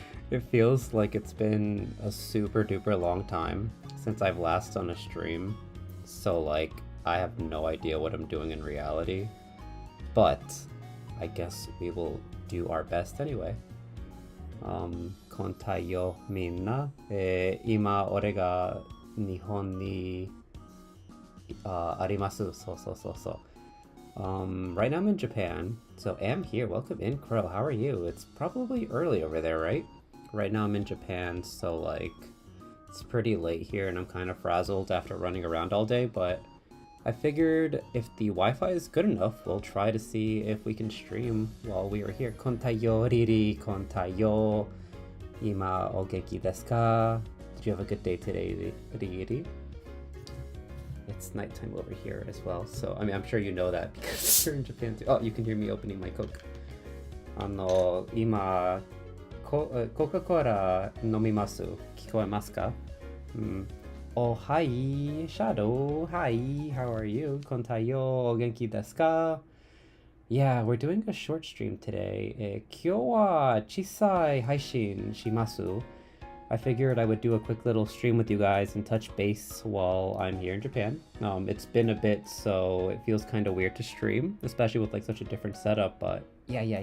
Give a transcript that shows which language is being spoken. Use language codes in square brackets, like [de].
[en] It feels like it's been a super duper long time since I've last done a stream. So like, I have no idea what I'm doing in reality. But I guess we will do our best anyway. [ja] こんたよみんな。今俺が日本にあります。そうそうそうそう。 [en] Right now I'm in Japan, so am here. Welcome in, Crow. How are you? It's probably early over there, right? Right now I'm in Japan, so like it's pretty late here and I'm kind of frazzled after running around all day, but I figured if the Wi-Fi is good enough, we'll try to see if we can stream while we are here. [ja] Kontayo riri, kontayo. Ima o genki desu ka? [en] Did you have a good day today, riri? It's nighttime over here as well, so I mean I'm sure you know that because you're in Japan too. Oh, you can hear me opening my Coke. [ja] 今Coca-Cola 飲みます。聞こえますか？ [en] Oh, hi, Shadow. Hi, how are you? [ja] Kontayo, genki desu ka? [en] Yeah, we're doing a short stream today. [ja] 今日は小さい配信します。 [en] I figured I would do a quick little stream with you guys and touch base while I'm here in Japan. It's been a bit, so it feels kind of weird to stream, especially with like such a different setup, but yeah.